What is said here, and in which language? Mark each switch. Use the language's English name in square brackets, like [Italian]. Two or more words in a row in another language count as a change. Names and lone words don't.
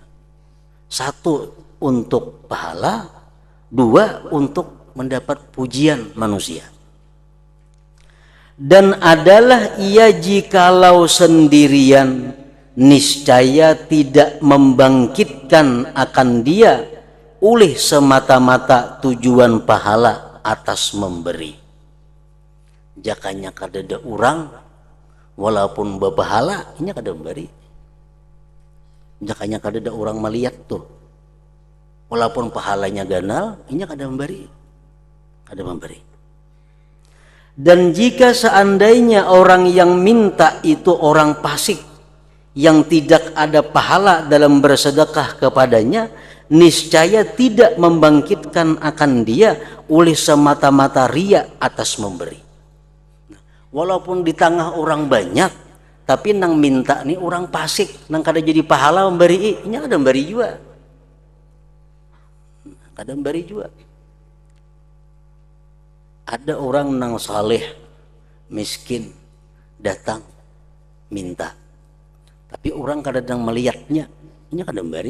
[Indonesian] Satu untuk pahala, dua untuk mendapat pujian manusia. Dan adalah ia jikalau sendirian, niscaya tidak membangkitkan akan dia oleh semata-mata tujuan pahala atas memberi. [Banjar] Jakanya kadada orang walaupun berpahala, ini kada memberi. Jakanya kadada orang melihat tuh, walaupun pahalanya ganal, ini kada memberi. Ada memberi. [Indonesian] Dan jika seandainya orang yang minta itu orang fasik yang tidak ada pahala dalam bersedekah kepadanya, niscaya tidak membangkitkan akan dia oleh semata-mata ria atas memberi. [Banjar] Walaupun di tengah orang banyak, tapi nang minta nih orang fasik, nang kada jadi pahala memberi, ini kada memberi juga. Kada memberi juga. Ada orang nang saleh, miskin, datang minta, tapi orang kadang melihatnya, ini kadang memberi.